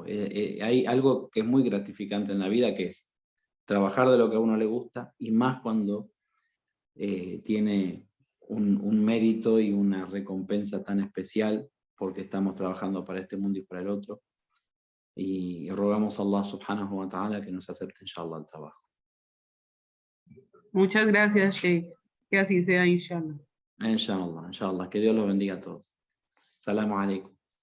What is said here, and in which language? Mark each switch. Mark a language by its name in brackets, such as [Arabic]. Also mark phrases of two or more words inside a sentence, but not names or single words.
[Spanish] Hay algo que es muy gratificante en la vida, que es trabajar de lo que a uno le gusta, y más cuando tiene un mérito y una recompensa tan especial, porque estamos trabajando para este mundo y para el otro. Y rogamos a [Arabic] الله سبحانه وتعالى [Spanish] que nos acepte, inshallah, el trabajo. Muchas gracias, Sheikh. Que así sea, inshallah. [Arabic] إن شاء الله، إن شاء الله. [Spanish] Que Dios los bendiga a todos. [Arabic] السلام عليكم.